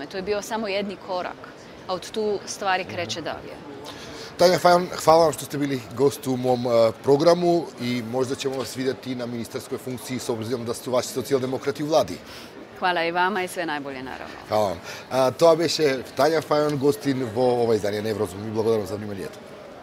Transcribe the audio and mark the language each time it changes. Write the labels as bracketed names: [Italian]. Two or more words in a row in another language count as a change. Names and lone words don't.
[Croatian] To je bio samo jedni korak, a od tu stvari kreće dalje. Tanja Fajon, hvala vam što ste bili gost u mom programu i možda ćemo vas vidjeti na ministarskoj funkciji s obzirom da su vaši socijaldemokrati u vladi. Hvala i vama i sve najbolje, naravno. Hvala vam. [Macedonian] Това беше Tanja Fajon, гостин во ова издание на Еврозум. И благодарам за вниманието.